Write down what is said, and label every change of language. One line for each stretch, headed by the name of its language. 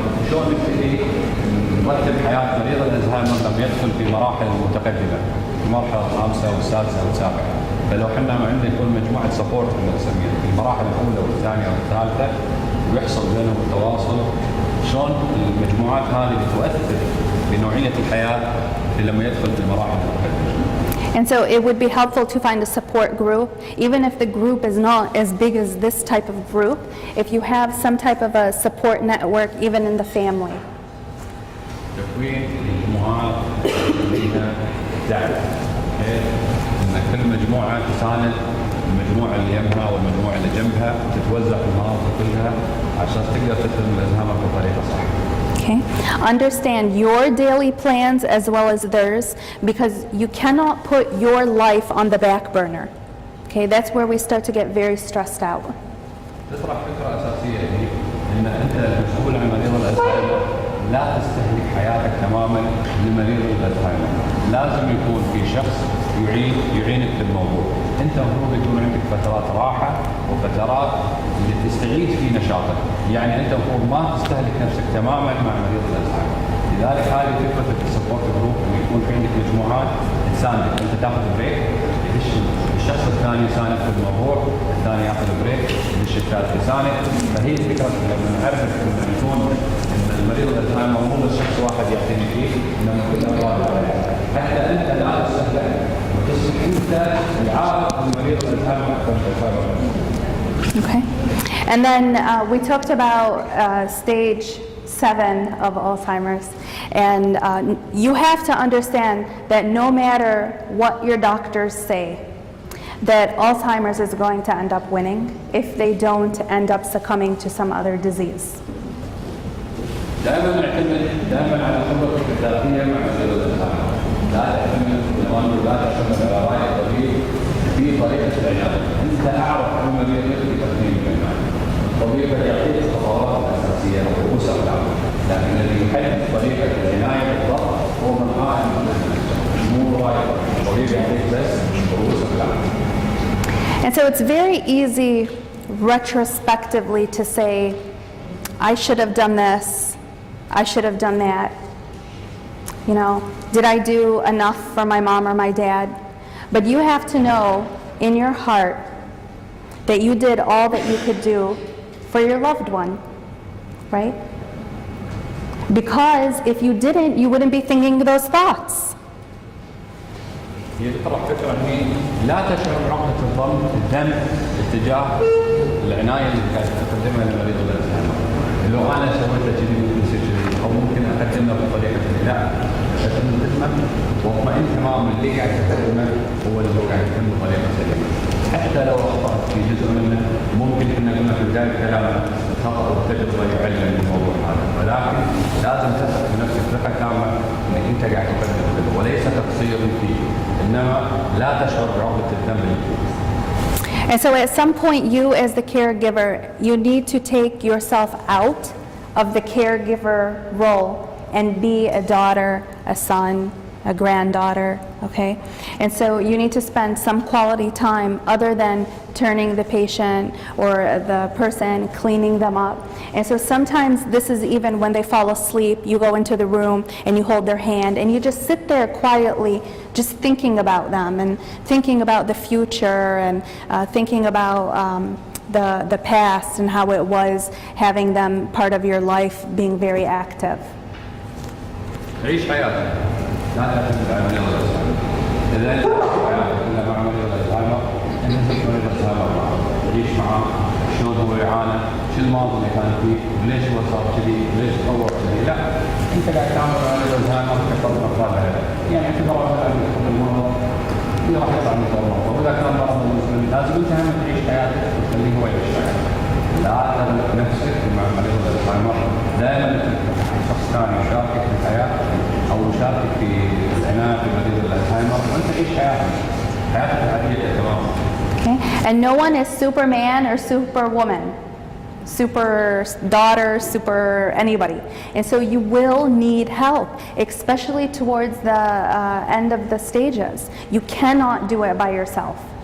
Arabic: شلون نبتدي نرتب حياة مريض الزهايمر لما يدخل في مراحل متقدمة، في المرحلة الخامسة والسادسة والسابعة. فلو احنا عندنا يكون مجموعة سبورت نسميها في المراحل الأولى والثانية والثالثة، ويحصل بينهم التواصل، شلون المجموعات هذه بتؤثر بنوعية الحياة لما يدخل في المراحل المتقدمة.
English: And so it would be helpful to find a support group, even if the group is not as big as this type of group, if you have some type of a support network, even in the family.
Arabic: تكوين مجموعات لها دعم، ان كل مجموعه تساند المجموعه اللي يمها والمجموعه اللي جنبها، تتوزع المهارات كلها عشان تقدر تخدم الزهايمر بطريقه صح.
English: Okay. Understand your daily plans as well as theirs, because you cannot put your life on the back burner. Okay, that's where we start to get very stressed out.
Arabic: تطرح فكره اساسيه هي ان انت المسؤول عن مريض الزهايمر، لا تستهلك حياتك تماما لمريض الزهايمر، لازم يكون في شخص يعينك في الموضوع، انت المفروض يكون عندك فترات راحه وفترات اللي تستعيد في نشاطك، يعني انت المفروض ما تستهلك نفسك تماما مع مريض الزهايمر، لذلك هذه فكره السبورت جروب، انه يكون في عندك مجموعات تساندك، انت تاخذ بريك، الشخص الثاني يساند في الموضوع، الثاني ياخذ بريك، الثالث يساند، فهي الفكره لما نعرف انه يكون ان المريض الزهايمر مو بس شخص واحد يعتني فيه، انما كل افراد العائله، حتى انت لا تستهلك وتصبح انت العائق لمريض الزهايمر اكثر من الزهايمر.
English: Okay. And then we talked about stage 7 of Alzheimer's, and you have to understand that no matter what your doctors say, that Alzheimer's is going to end up winning if they don't end up succumbing to some other disease.
Arabic: دائما نعتمد على خبرتك الذاتيه مع مريض الزهايمر، لا تعتمد لا تعتمد على راي الطبيب في طريقه العلاج، انت اعرف عن مريضك بتقديم العلاج، الطبيب يعطيك الخطوات الاساسيه ورؤوس الاقلام، لكن الذي يحدد طريقه العنايه بالضبط هو من قائم مو راي الطبيب، يعطيك بس رؤوس الاقلام.
English: And so it's very easy retrospectively to say, I should have done this, I should have done that. You know, did I do enough for my mom or my dad? But you have to know in your heart that you did all that you could do for your loved one, right? Because if you didn't, you wouldn't be thinking those thoughts.
Arabic: هي تطرح فكره اني لا تشعر بعقده الذنب اتجاه العنايه اللي قاعد تقدمها لمريض الزهايمر. لو انا سويت كذي ممكن يصير كذي، او ممكن اقدم له بطريقه كذي، لا، تطمن واطمئن تماما اللي قاعد تقدمه هو اللي هو قاعد يتم بطريقه سليمه. حتى لو اخطات في جزء منه، ممكن كنا قلنا في بدايه كلامنا الخطا والتجربه يعلم الموضوع هذا، ولكن لازم تثق بنفسك ثقه تامه انك انت قاعد تقدم كذا، وليس تقصير فيه، انما لا تشعر بعقده الذنب.
English: And so at some point, you as the caregiver, you need to take yourself out of the caregiver role and be a daughter, a son, a granddaughter, okay? And so you need to spend some quality time other than turning the patient or the person, cleaning them up. And so sometimes this is even when they fall asleep, you go into the room and you hold their hand and you just sit there quietly just thinking about them and thinking about the future and thinking about the past and how it was having them part of your life being very active.
Arabic: عيش حياتك، لا تعتمد على مريض الزهايمر. إذا أنت تعيش حياتك كلها مع مريض الزهايمر، أنت تشوف مريض الزهايمر معه، تعيش معه، شلون هو يعاني، شو الماضي اللي كان فيه، وليش هو صار كذي، وليش تطور كذي، لا، أنت قاعد تعامل مع مريض الزهايمر كفرد من أفراد العائلة، يعني اعتبر مثلا يدخل المرض، في راح يطلع من المرض، وإذا كان مرض مسلم لازم أنت هم تعيش حياتك وتخليه هو يعيش حياته. لا تغلق نفسك مع مريض الزهايمر، دائما شخص ثاني يشاركك في الحياه او يشاركك في العنايه بمريض الزهايمر، وانت تعيش حياتك العاديه تماما.
English: Okay, and no one is Superman or Superwoman, super daughter, super anybody, and so you will need help, especially towards the end of the stages. You cannot do it by yourself.